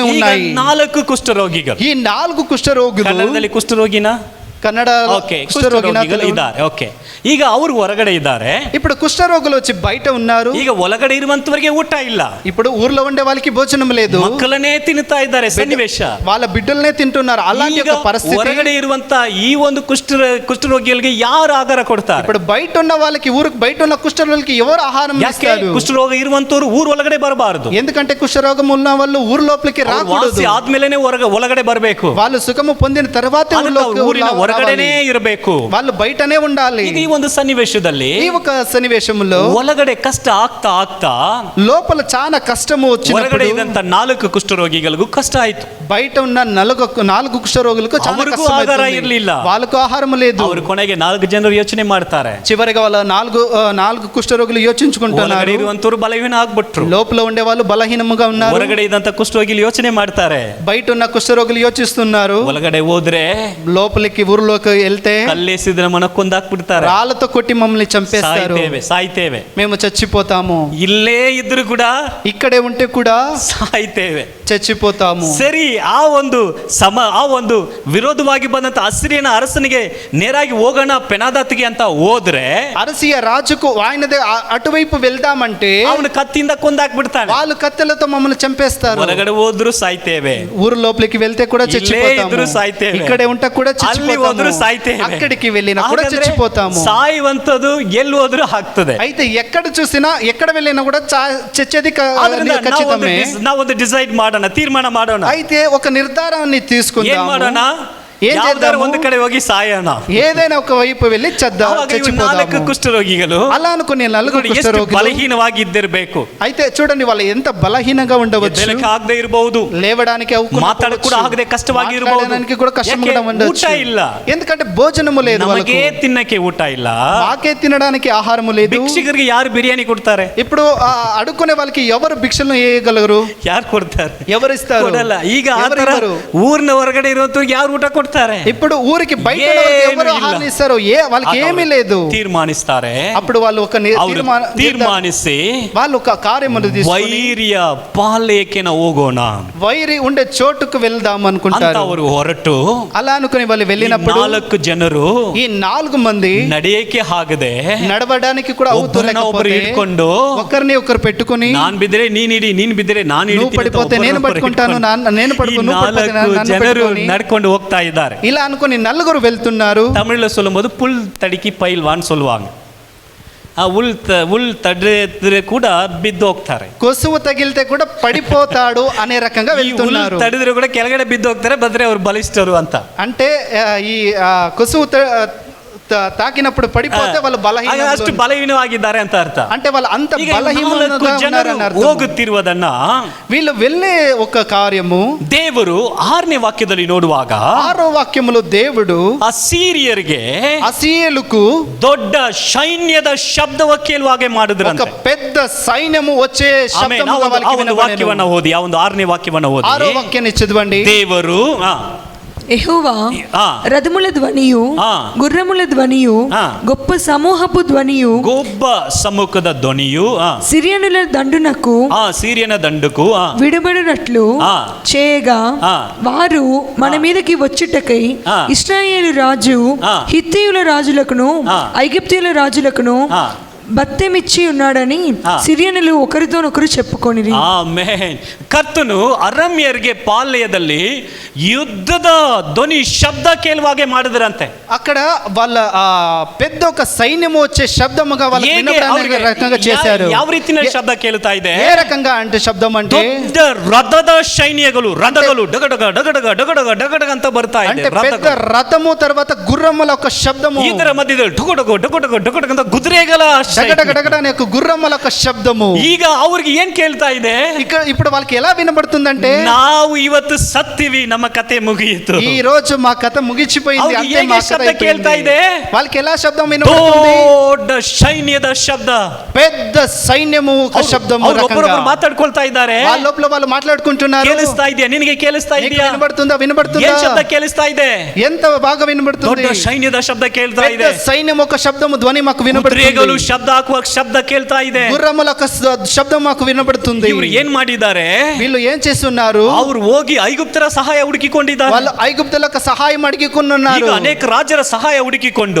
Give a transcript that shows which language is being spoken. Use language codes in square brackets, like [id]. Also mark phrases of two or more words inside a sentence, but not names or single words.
[kn] ಈಗ [te] ఉన్నాయి. [kn] 4 ಕುಷ್ಠರೋಗಿಗಳು. [te] ఈ 4 కుష్ఠరోగులు [kn] ಕನ್ನಡದಲ್ಲಿ ಕುಷ್ಠರೋಗಿನ [te] కన్నడ [kn] ಓಕೆ, [te] కుష్ఠరోగిన [kn] ಕುಷ್ಠರೋಗಿಗಳು ಇದ್ದಾರೆ. ಓಕೆ, ಈಗ ಅವರು ಹೊರಗಡೆ ಇದ್ದಾರೆ. [te] ఇప్పుడు కుష్ఠరోగులు వచ్చి బయట ఉన్నారు. [kn] ಈಗ ಒಳಗಡೆ ಇರುವಂತವರಿಗೆ ಊಟ ಇಲ್ಲ. [te] ఇప్పుడు ఊర్లో ఉండే వాళ్ళకి భోజనం లేదు, [kn] ಮಕ್ಕಳನ್ನೇ ತಿನ್ನುತ್ತಾ ಇದ್ದಾರೆ. ಸನ್ನಿವೇಶ [te] వాళ్ళ బిడ్డలనే తింటున్నారు. అలాంటి [kn] ಈಗ [te] ఒక పరిస్థితి. [kn] ಹೊರಗಡೆ ಇರುವಂತ ಈ ಒಂದು ಕುಷ್ಠರೋಗಿಗಳಿಗೆ ಯಾರು ಆಹಾರ ಕೊಡ್ತಾರೆ? [te] ఇప్పుడు బయట ఉన్న వాళ్ళకి, ఊరికి బయట ఉన్న కుష్ఠరోగులకి ఎవరు ఆహారం [kn] ಯಾಕೆ [te] ఇస్తారు? [kn] ಕುಷ್ಠರೋಗ ಇರುವಂತವ್ರು ಊರ್ ಒಳಗಡೆ ಬರಬಾರದು. [te] ఎందుకంటే కుష్ఠరోగం ఉన్న వాళ్ళు ఊరు లోపలికి రాకూడదు. [kn] ವಾಸಿ ಆದ್ಮೇಲೆನೆ ಒಳಗಡೆ ಬರಬೇಕು. [te] వాళ్ళు సుఖము పొందిన తర్వాతే [kn] ಊರಿನ ಹೊರಗಡೆನೇ ಇರಬೇಕು. [te] వాళ్ళు బయటనే ఉండాలి. [kn] ಈಗ ಈ ಒಂದು ಸನ್ನಿವೇಶದಲ್ಲಿ [te] ఈ ఒక సన్నివేశంలో [kn] ಒಳಗಡೆ ಕಷ್ಟ ಆಗ್ತಾ ಆಗ್ತಾ [te] లోపల చాలా కష్టము [kn] ಹೊರಗಡೆ [te] వచ్చినప్పుడు [kn] ಇದ್ದಂತ 4 ಕುಷ್ಠರೋಗಿಗಳಿಗೂ ಕಷ್ಟ ಆಯ್ತು. [te] బయట ఉన్న 4 కుష్ఠరోగులకు చాలా [kn] ಅವರಿಗೂ [te] కష్టం ఆహాರ అవుతుంది. [kn] ಇರ್ಲಿಲ್ಲ. [te] వాళ్ళకు ఆహారం లేదు. [kn] ಅವರು ಕೊನೆಗೆ 4 ಜನರು ಯೋಚನೆ ಮಾಡ್ತಾರೆ. [te] చివరిగా వాళ్ళ 4 కుష్ఠరోగులు [kn] ಒಳಗಡೆ [te] యోచించుకుంటున్నారు. [kn] ಇರುವಂತವ್ರು ಬಲಹೀನ ಆಗ್ಬಿಟ್ರು. [te] లోపల ఉండే వాళ్ళు బలహీనంగా ఉన్నారు. [kn] ಹೊರಗಡೆ ಇದ್ದಂತ ಕುಷ್ಠರೋಗಿಗಳು ಯೋಚನೆ ಮಾಡ್ತಾರೆ. [te] బయట ఉన్న కుష్ఠరోగులు యోచిస్తున్నారు. [kn] ಒಳಗಡೆ ಹೋದ್ರೆ [te] లోపలికి ఊరిలోకి వెళ్తే [kn] ಕಲ್ಲೇಸಿದ್ರೆ మన ಕೊಂದಾಕ್ಬಿಡ್ತಾರೆ. [te] రాళ్ళతో కొట్టి మమ్మల్ని చంపేస్తారు, [kn] ಸಾಯ್ತೇವೆ. [te] మేము చచ్చిపోతాము. [kn] ಇಲ್ಲೇ ಇದ್ರು ಕೂಡ [te] ఇక్కడే ఉంటే కూడా [kn] ಸಾಯ್ತೇವೆ, [te] చచ్చిపోతాము. [kn] ಸರಿ. ಆ ಒಂದು ವಿರೋಧವಾಗಿ ಬಂದಂತ ಅಸಿರಿಯನ ಅರಸನಿಗೆ ನೇರಾಗಿ ಹೋಗೋಣ ಪೆನಾದಾತಿಗೆ ಅಂತ ಹೋದ್ರೆ, [te] అరసియ రాజుకు ఆయనదే అటువైపు వెళ్దామంటే [kn] ಅವನು ಕತ್ತಿಯಿಂದ ಕೊಂದಾಕ್ಬಿಡ್ತಾನೆ. [te] వాళ్ళు కత్తెలతో మమ్మల్ని చంపేస్తారు. [kn] ಹೊರಗಡೆ ಹೋದ್ರು ಸಾಯ್ತೇವೆ, [te] ఊరు లోపలికి వెళ్తే కూడా [kn] ఇల్లే [te] చచ్చిపోతాము. [kn] ఇద్దరు సాಯ್ತೇವೆ, [te] ఇక్కడే ఉంటే కూడా [kn] ಅಲ್ಲಿ ಹೋದ್ರು [te] చచ్చిపోతాము. [kn] ಸಾಯ್ತೇವೆ, [te] అక్కడికి వెళ్ళినా కూడా [kn] ಹಾಗಾದ್ರೆ [te] చచ్చిపోతాము. [kn] ಸಾಯುವಂತದ್ದು ಎಲ್ಲಿ ಹೋದ್ರು ಆಗ್ತದೆ. [te] అయితే ఎక్కడ చూసినా ఎక్కడ వెళ్ళినా కూడా చచ్చేది [kn] ಆದ್ರಿಂದ [te] ఖచ్చితమే. [kn] ನಾವೊಂದು ಡಿಸೈಡ್ ಮಾಡೋಣ, ತೀರ್ಮಾನ ಮಾಡೋಣ. [te] అయితే ఒక నిర్ధారాన్ని [kn] ಏನ್ [te] తీసుకుందాము. [kn] ಮಾಡೋಣ? [te] ఏం [kn] ಯಾವ್ದಾದ್ರು [te] చేద్దాము? [kn] ಒಂದು ಕಡೆ ಹೋಗಿ ಸಾಯೋಣ. [te] ఏదైనా ఒక వైపు వెళ్ళి [kn] ಆವಾಗ ಇವು 4 ಕುಷ್ಠರೋಗಿಗಳು [te] అలా అనుకుని 4 [kn] ನೋಡಿ, ಎಷ್ಟು [te] కుష్ఠరోగులు. [kn] ಬಲಹೀನವಾಗಿ ಇದ್ದಿರಬೇಕು. [te] అయితే చూడండి వాళ్ళు ఎంత బలహీనంగా ఉండవచ్చు. [kn] ಎದ್ದೇಳಕ್ಕೆ ಆಗದೆ ಇರಬಹುದು, [te] లేవడానికి [kn] ಮಾತಾಡಕ್ಕೆ ಕೂಡ ಆಗದೆ ಕಷ್ಟವಾಗಿ ಇರಬಹುದು. [te] మాట్లాడడానికి కూడా కష్టంగా [kn] ಯಾಕೆ? [te] ఉండొచ్చు. [kn] ಊಟ ಇಲ್ಲ, [te] ఎందుకంటే భోజనము లేదు వాళ్ళకు. [kn] ನಮಗೆ ತಿನ್ನಕ್ಕೆ ಊಟ ಇಲ್ಲ. [te] మాకే తినడానికి ఆహారము లేదు. [kn] ಭಿಕ್ಷುಕರಿಗೆ ಯಾರು ಬಿರಿಯಾನಿ ಕೊಡ್ತಾರೆ? [te] ఇప్పుడు అడుక్కునే వాళ్ళకి ఎవరు భిక్షలను వేయగలరు? [kn] ಯಾರು ಕೊಡ್ತಾರೆ? [te] ఎవరు ఇస్తారు? [kn] ಕೊಡಲ್ಲ. ಈಗ [te] ఎవరు [kn] ಆತರ [te] ఇవ్వరు? [kn] ಊರಿನ ಹೊರಗಡೆ ಇರುವಂತವ್ರಿಗೆ ಯಾರು ಊಟ ಕೊಡ್ತಾರೆ? [te] ఇప్పుడు ఊరికి బయట [kn] ಏನು [te] ఎవరు [kn] ಇಲ್ಲ. [te] ఆహారం ఇస్తారు? వాళ్ళకి ఏమీ లేదు. [kn] ತೀರ್ಮಾನಿಸ್ತಾರೆ. [te] అప్పుడు వాళ్ళు ఒక [kn] ಅವರು ತೀರ್ಮಾನಿಸಿ [te] వాళ్ళు ఒక కార్యమును తీసుకొని [kn] ವೈರ್ಯ ಪಾಲಯಕ್ಕೆ ನಾವು ಹೋಗೋಣ [te] వైరి ఉండే చోటుకు వెళ్దాం [kn] ಅಂತ [te] అనుకుంటారు. [kn] ಅವರು ಹೊರಟು, [te] అలా అనుకుని వాళ్ళు [kn] ಈ [te] వెళ్ళినప్పుడు [kn] 4 ಜನರು [te] ఈ 4 మంది [kn] ನಡೆಯಕ್ಕೆ ಆಗದೆ [te] నడవడానికి కూడా [kn] ಒಬ್ಬರನ್ನ ಒಬ್ಬರು ಹಿಡ್ಕೊಂಡು, [te] ఒకరిని ఒకరు పెట్టుకొని, [kn] ನಾನ್ ಬಿದ್ರೆ ನೀನ್ ಹಿಡಿ, ನೀನ್ ಬಿದ್ರೆ ನಾನು [te] నువ్వు [kn] ಹಿಡಿತೀನಿ ಅಂತ [te] పడిపోతే నేను [kn] ಒಬ್ಬರನ್ನೊಬ್ಬರು [te] పట్టుకుంటాను, [kn] ಹಿಡ್ಕೊಂಡು [te] నేను [kn] ಈ [te] పడుకో, నువ్వు పడిపోతే [kn] 4 [te] నన్ను [kn] ಜನರು [te] పెట్టుకొని, [kn] ನಡ್ಕೊಂಡು ಹೋಗ್ತಾ ಇದ್ದಾರೆ. [te] ఇలా అనుకుని 4 వెళ్తున్నారు. [ta] தமிழ்ல சொல்லும்போது புல் தடுக்கி பயில்வான்னு சொல்லுவாங்க. [kn] ಆ ಉಲ್ ತಡೆದ್ರೆ ಕೂಡ ಬಿದ್ದು ಹೋಗ್ತಾರೆ. [te] కొసువు తగిలితే కూడా పడిపోతాడు అనే రకంగా [kn] ಈ ಉಲ್ [te] వెళ్తున్నారు. [kn] ತಡೆದ್ರೆ ಕೂಡ ಕೆಳಗಡೆ ಬಿದ್ದು ಹೋಗ್ತಾರೆ, ಬದ್ರೆ ಅವ್ರು ಬಲಿಷ್ಠರು ಅಂತ. [te] అంటే ఈ కొసువు తాకినప్పుడు పడిపోతే వాళ్ళు [kn] ಅಷ್ಟು ಬಲಹೀನವಾಗಿದ್ದಾರೆ ಅಂತ ಅರ್ಥ. [te] అంటే వాళ్ళు అంత [kn] ಈಗ [te] బలహీనంగా [kn] 4 ಜನರು [te] ఉన్నారని అర్థం. [kn] ಹೋಗುತ್ತಿರುವುದನ್ನ [te] వీళ్ళు వెళ్ళే ఒక కార్యము [kn] ದೇವರು 6ನೇ ವಾಕ್ಯದಲ್ಲಿ ನೋಡುವಾಗ, [te] 6వ వాక్యములో దేవుడు [kn] ಅಸೀರಿಯರಿಗೆ [te] అసీయులకు [kn] ದೊಡ್ಡ ಸೈನ್ಯದ ಶಬ್ದವ ಕೇಳುವಾಗೆ [te] ఒక [kn] ಮಾಡಿದ್ರಂತೆ. [te] పెద్ద సైన్యము వచ్చే [kn] ಆಮೇಲೆ [te] శబ్దముగా [kn] ಆ [te] వాళ్ళకి [kn] ಒಂದು వాక్ಯವನ್ನ ಓದಿ, ಆ ಒಂದು 6ನೇ ವಾಕ್ಯವನ್ನ ಓದಿ. [te] 6వ వాక్యాన్ని చదవండి. [kn] ದೇವರು [te] యెహోవా ఆ. రథముల ధ్వనియు ఆ. గుర్రముల ధ్వనియు ఆ. గొప్ప సమూహపు ధ్వనియు [kn] ಗೊಬ್ಬ ಸಮ್ಮುಖದ ಧ್ವನಿಯು [te] సిరియనుల దండునకు [kn] ಆ ಸೀರಿಯನ ದಂಡುಕು [te] విడబడినట్లు ఆ. చేయగా ఆ. వారు మన మీదకి వచ్చుటకై ఆ. ఇశ్రాయేలు రాజు ఆ. హిత్తీయుల రాజులకును ఆ. ఐగుప్తీయుల రాజులకును ఆ. బత్తెమిచ్చి ఉన్నాడని ఆ. సిరియనులు ఒకరితోనొకరు చెప్పుకొనిరి. [kn] ಆಮೆನ್. ಕರ್ತನು ಅರಮ್ಯರಿಗೆ ಪಾಳ್ಯದಲ್ಲಿ ಯುದ್ಧದ ಧ್ವನಿ ಶಬ್ದ ಕೇಳುವಾಗೆ ಮಾಡಿದ್ರಂತೆ. [te] అక్కడ వాళ్ళ పెద్ద ఒక సైన్యము వచ్చే శబ్దముగా వాళ్ళకి [kn] ಹೇಗೆ [te] వినపడడానికి [kn] ಅವ್ರಿಗೆ [te] రకంగా చేశారు. [kn] ಯಾವ ರೀತಿಯ ಶಬ್ದ ಕೇಳ್ತಾ ಇದೆ? [te] ఏ రకంగా అంటే శబ్దం అంటే [kn] ದೊಡ್ಡ ರಥದ ಸೈನ್ಯಗಳು, ರಥಗಳು ಡಗಡಗ ಡಗಡಗ ಡಗಡಗ ಡಗಡಗ ಅಂತ ಬರ್ತಾ ಇದೆ. [te] అంటే పెద్ద రథము తర్వాత గుర్రముల ఒక శబ్దము, [kn] ಇದರ ಮಧ್ಯದಲ್ಲಿ ಡುಗುಡುಗು ಡುಗುಡುಗು ಡುಗುಡುಗು ಅಂತ ಕುದುರೆಗಳ [te] డగడగ డగడ అనే ఒక గుర్రముల ఒక శబ్దము. [kn] ಈಗ ಅವ್ರಿಗೆ ಏನ್ ಕೇಳ್ತಾ ಇದೆ? [te] ఇప్పుడు వాళ్ళకి ఎలా వినబడుతుందంటే, [kn] ನಾವು ಇವತ್ತು ಸತ್ತಿವಿ, ನಮ್ಮ ಕತೆ ಮುಗಿಯಿತು. [te] ఈ రోజు మా కథ ముగిచిపోయింది, [kn] ಅವ್ರಿಗೆ [te] అంతే [kn] ಹೇಗೆ [te] మా కథ [kn] ಶಬ್ದ ಕೇಳ್ತಾ [te] అయిపోయింది. [kn] ಇದೆ? [te] వాళ్ళకి ఎలా శబ్దం వినబడుతుంది? [kn] ದೊಡ್ಡ ಸೈನ್ಯದ ಶಬ್ದ, [te] పెద్ద సైన్యము ఒక శబ్దము రకంగా. [kn] ಒಬ್ಬರೊಬ್ಬರು ಮಾತಾಡ್ಕೊಳ್ತಾ ಇದ್ದಾರೆ. [te] వాళ్ళ లోపల వాళ్ళు మాట్లాడుకుంటున్నారు. [kn] ಕೇಳಿಸ್ತಾ ಇದೆಯಾ? ನಿನಗೆ ಕೇಳಿಸ್ತಾ [te] నీకు [kn] ಇದೆಯಾ? [te] వినబడుతుందా? వినబడుతుందా? [kn] ಏನ್ ಶಬ್ದ ಕೇಳಿಸ್ತಾ ಇದೆ? [te] ఎంత బాగా వినబడుతుంది? [kn] ದೊಡ್ಡ ಸೈನ್ಯದ ಶಬ್ದ ಕೇಳ್ತಾ [te] పెద్ద [kn] ಇದೆ. [te] సైన్యం ఒక శబ్దము ధ్వని మాకు [kn] ಕುದುರೆಗಳು [te] వినబడుతుంది. [kn] ಶಬ್ದ ಹಾಕುವ ಶಬ್ದ ಕೇಳ್ತಾ ಇದೆ. [te] గుర్రముల ఒక శబ్దం మాకు వినబడుతుంది. [kn] ಇವರು ಏನ್ ಮಾಡಿದ್ದಾರೆ? [te] వీళ్ళు ఏం చేస్తున్నారు? [kn] ಅವರು ಹೋಗಿ ಐಗುಪ್ತರ ಸಹಾಯ ಹುಡುಕಿಕೊಂಡಿದ್ದಾರೆ. [te] వాళ్ళు ఐగుప్తులకు సహాయం అడిగికొన్నారు. [kn] ಈಗ ಅನೇಕ ರಾಜರ ಸಹಾಯ ಹುಡುಕಿಕೊಂಡು